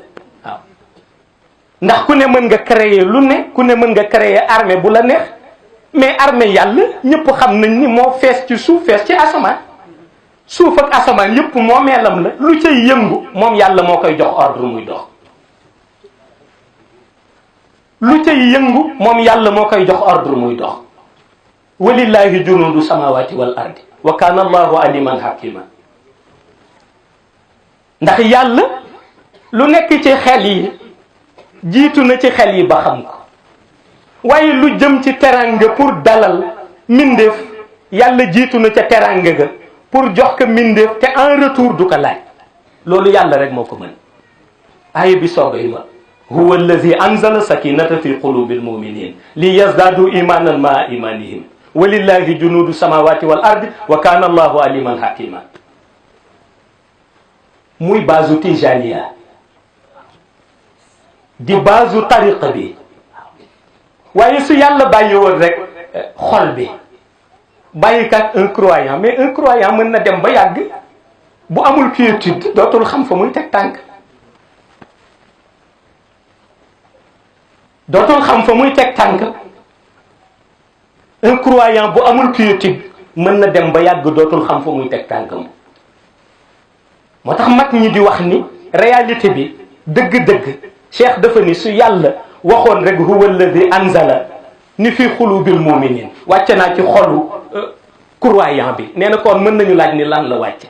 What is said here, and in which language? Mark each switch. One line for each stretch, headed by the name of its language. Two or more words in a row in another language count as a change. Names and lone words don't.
Wolof: waaw ndax ku ne mën nga créer lu ne, ku ne mën nga créer armée bu la neex,
French: mais armée
Wolof: yàlla ñëpp xam nañ ni moo fees ci suuf fees ci asamaan. suuf ak asamaan yëpp moo meelam la, lu cay yëngu moom yàlla moo koy jox ordre muy dox. lu cay yëngu moom yàlla moo koy jox ordre muy dox.
Arabic: ولله جنود السماوات والأرض وكان الله عليما حكيما.
Wolof: ndax yàlla lu nekk ci xel yi jiitu na ci xel yi ba xam ko, waaye lu jëm ci teranga pour dalal mindeef yàlla jiitu na ca teranga ga pour jox ko mindeef te
French: en retour
Wolof: du ko laaj. loolu yàlla rek moo ko mën. aaya bi soogay ma
Arabic: هو الذي أنزل السكينة في قلوب المؤمنين ليزدادوا إيمانا مع إيمانهم ولله جنود السماوات والأرض وكان الله عليما حكيما.
Wolof: muy baasu tijaniya di baasu tariqa bi. waaye su yàlla bàyyi woon rek xol bi bàyyi kat
French: un croyant, mais un croyant
Wolof: mën na dem ba yàgg bu amul quiétude dootul xam fa muy teg tànk. dootul xam fa muy teg tànk.
French: un croyant
Wolof: bu amul quiétude mën na dem ba yàgg dootul xam fa muy teg tànkam. moo tax mag ñi di wax ni réalité bi dëgg-dëgg cheikh dafa ni su yàlla waxoon rek
Arabic: هو الذي أنزل
Wolof: ni
Arabic: في قلوب المؤمنين
Wolof: wàcce naa ci xolu croyant bi, nee na kon mën nañu laaj ni lan la wàcce.